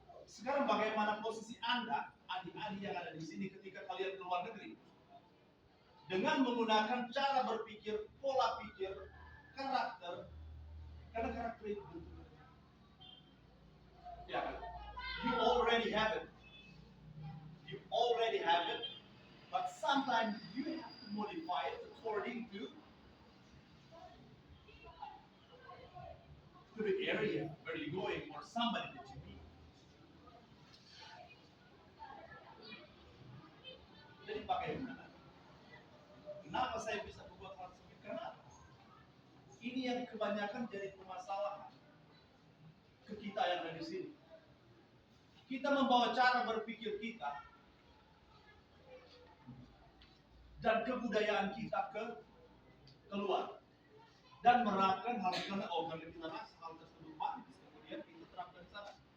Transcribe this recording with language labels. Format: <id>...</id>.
<id>Sekarang bagaimana posisi Anda, adik-adik yang ada di sini ketika kalian ke luar negeri? Dengan menggunakan cara berpikir, pola pikir, karakter, karena karakter itu bentuknya.</id> <en>Ya, you already have it. You already have it, but sometimes you have to modify it according to the area where you're going or somebody that you meet.</en> <id>Jadi bagaimana? Kenapa saya bisa berbuat hal seperti itu? Karena ini yang kebanyakan jadi permasalahan ke kita yang ada di sini. Kita membawa cara berpikir kita dan kebudayaan kita keluar dan menerapkan hal karena kita rasa hal tersebut bagus, kemudian kita terapkan di sana.</id>